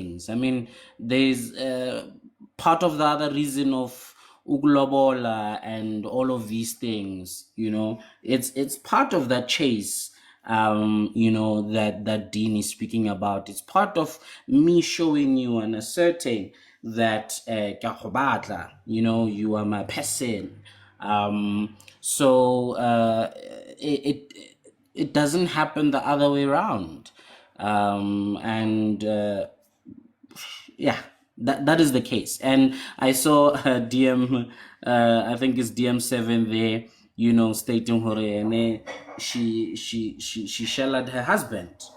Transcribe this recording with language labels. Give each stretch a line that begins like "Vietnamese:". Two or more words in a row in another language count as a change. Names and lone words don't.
English: I mean, there's part of the other reason of uglobola and all of these things. It's part of that chase, that Dean is speaking about. It's part of me showing you and asserting that
Tswana: ke a go batla,
English: you are my person. So it doesn't happen the other way around. And yeah, that is the case. And I saw DM, I think it's DM7 there, stating her, she shellared her husband.